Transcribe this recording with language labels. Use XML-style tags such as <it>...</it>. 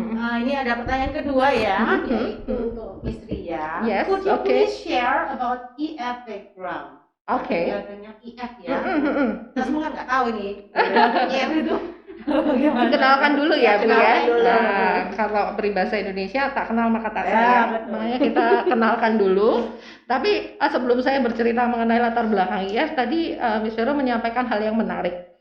<id>Ini ada pertanyaan kedua ya, yaitu untuk Miss Ria.</id> <en>Yes, Could you please share about IF background?</en> <id>Oke. Adanya IF ya. Kita semua nggak tahu nih. IF itu Kenalkan dulu ya, Bu ya. Kenalkan dulu. Kalau peribahasa Indonesia tak kenal maka tak Ya, sayang. betul. Makanya kita kenalkan dulu. Tapi sebelum saya bercerita mengenai latar belakang IF, tadi Miss Vero menyampaikan hal yang menarik.</id>